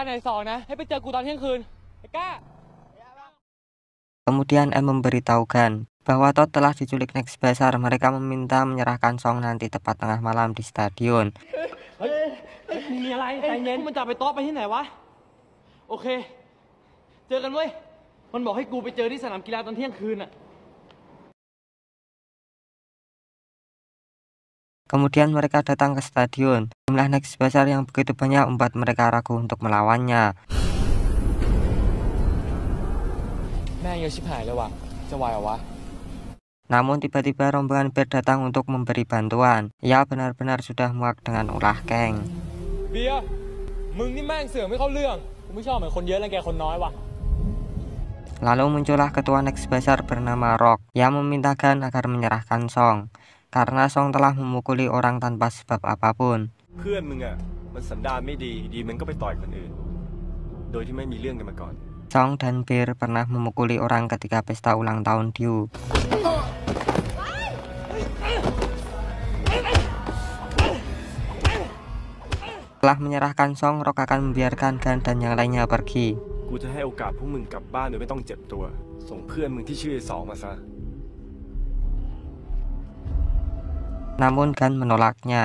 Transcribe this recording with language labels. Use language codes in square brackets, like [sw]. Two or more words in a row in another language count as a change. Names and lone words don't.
[id] Kemudian M memberitahu Gan bahwa Todd telah diculik Next Besar. Mereka meminta menyerahkan Song nanti tepat tengah malam di stadion. [th] มีอะไรใจเย็นมันจะไปโต๊ะไปที่ไหนวะโอเคเจอกันเว้ยมันบอกให้กูไปเจอที่สนามกีฬาตอนเที่ยงคืนน่ะ [id] Kemudian mereka datang ke stadion. Jumlah Next Besar yang begitu banyak membuat mereka ragu untuk melawannya. [th] แม่งเยอะชิบหายเลยว่ะจะไหวเหรอวะ [id] Namun tiba-tiba rombongan Bear datang untuk memberi bantuan. Ia benar-benar sudah muak dengan ulah Kang. [th] เบียร์มึงนี่แม่งเสือกไม่เข้าเรื่องกูไม่ชอบเหมือนคนเยอะแล้วแกคนน้อยว่ะ [id] Lalu muncullah ketua Next Besar bernama Rock yang meminta Gun agar menyerahkan Song karena Song telah memukuli orang tanpa sebab apapun. [th] เพื่อนมึงอ่ะมันสันดานไม่ดีมันก็ไปต่อยคนอื่นโดยที่ไม่มีเรื่องกันมาก่อน [id] Song dan Bear pernah memukuli orang ketika pesta ulang tahun Dew. Setelah menyerahkan Song, Rock akan membiarkan Gun dan yang lainnya pergi. [th] กูจะให้โอกาสพวกมึงกลับบ้านโดยไม่ต้องเจ็บตัวส่งเพื่อนมึงที่ชื่อสองมาซะ [id] Namun Gun menolaknya.